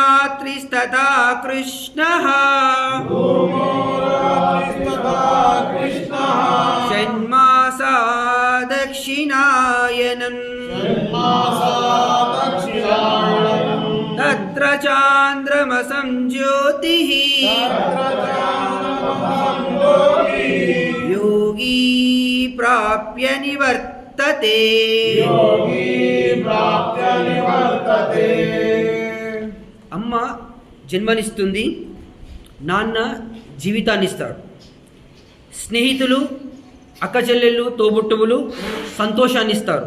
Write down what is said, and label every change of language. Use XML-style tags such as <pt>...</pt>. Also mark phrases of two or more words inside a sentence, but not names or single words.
<sa>रात्रिस्तथा कृष्णः षण्मासा दक्षिणायनम् तत्र चान्द्रमसं ज्योतिः योगी प्राप्य निवर्तते।</sa> <te>అమ్మ జన్మనిస్తుంది, నాన్న జీవితాన్ని ఇస్తాడు, స్నేహితులు అక్క చెల్లెళ్ళు తోబుట్టువులు సంతోషాన్ని ఇస్తారు.</te>